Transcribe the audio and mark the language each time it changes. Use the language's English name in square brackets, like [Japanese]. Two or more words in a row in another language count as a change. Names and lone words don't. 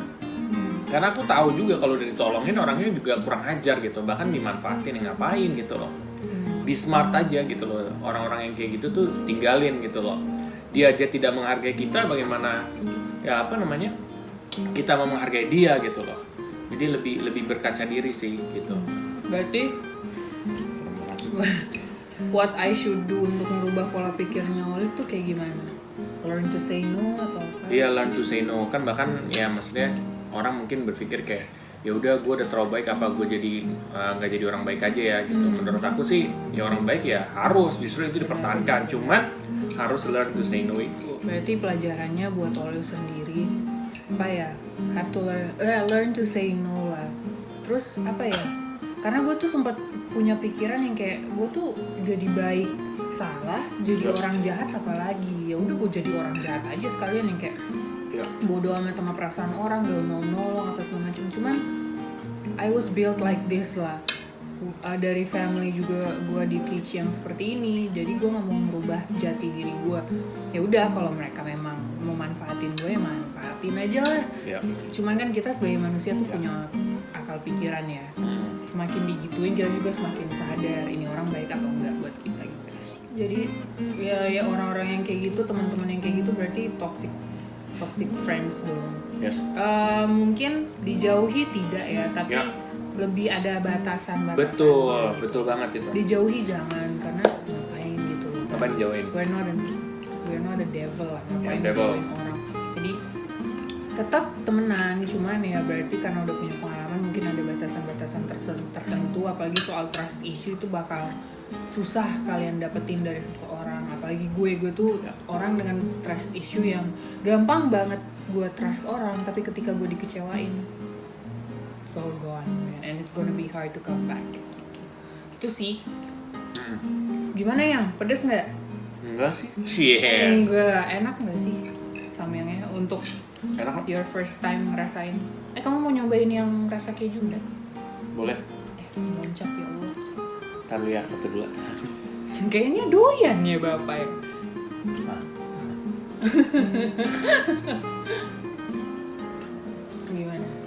[Indonesian] Karena aku tahu juga kalau udah ditolongin orangnya juga kurang ajar gitu, bahkan dimanfaatin, ngapain gitu loh. [English] Be smart [Indonesian] aja gitu loh, orang-orang yang kayak gitu tuh tinggalin gitu loh. Dia aja tidak menghargai kita, bagaimana ya kita mau menghargai dia gitu loh. Jadi lebih berkaca diri sih gitu. Berarti [English] what I should do [Indonesian] untuk merubah pola pikirnya Olive tuh kayak gimana? [English] Learn to say no [Indonesian] atau apa? Iya, [English] learn to say no. [Indonesian] Kan bahkan ya maksudnya orang mungkin berpikir kayak ya udah gue udah terlalu baik, apa gue jadi nggak jadi orang baik aja ya gitu. Menurut aku sih ya orang baik ya harus justru itu dipertahankan. Cuman harus [English] learn to say no [Indonesian] itu. Berarti pelajarannya buat Olive sendiri apa ya? [English] Have to learn to say no lah. [Indonesian] Terus apa ya? Karena gue tuh sempat punya pikiran yang kayak gue tuh jadi baik salah, jadi orang jahat apalagi. Ya udah gue jadi orang jahat aja sekalian, yang kayak bodoh amat sama perasaan orang, gak mau nolong apa segala macam. [English] Cuman I was built like this lah. [Indonesian] Dari family juga gue di teach yang seperti ini, jadi gue nggak mau merubah jati diri gue. Ya udah, kalau mereka memang mau manfaatin gue ya manfaatin aja lah. Cuman kan kita sebagai manusia tuh punya akal pikiran ya. Semakin digituin kita juga semakin sadar ini orang baik atau enggak buat kita gitu. Jadi ya orang-orang yang kayak gitu, teman-teman yang kayak gitu berarti [English] toxic friends [Indonesian] dong. [English] Yes. [Indonesian] Mungkin dijauhi tidak ya, tapi lebih ada batasan. Betul banget itu. Dijauhi jangan, karena ngapain gitu loh. Ngapain dijauhin? [English] We're not the devil [Indonesian] lah, ngapain dijauhin orang. Jadi tetap temenan, cuman ya berarti karena udah punya pengalaman mungkin ada batasan-batasan tertentu, apalagi soal [English] trust issue [Indonesian] itu bakal susah kalian dapetin dari seseorang. Apalagi gue tuh orang dengan [English] trust issue [Indonesian] yang gampang banget gue trust orang, tapi ketika gue dikecewain [English] it's all gone, man, and it's gonna be hard to come back [Indonesian] gitu. Itu sih. Gimana yang pedes nggak? Enggak sih. Enggak, enak nggak sih samyangnya untuk enak. [English] Your first time [Indonesian] ngerasain. Kamu mau nyobain yang rasa keju nggak? Boleh. Loncat ya Allah. Ntar lu ya, satu dulu. Kayaknya doyan ya bapak ya. Gimana?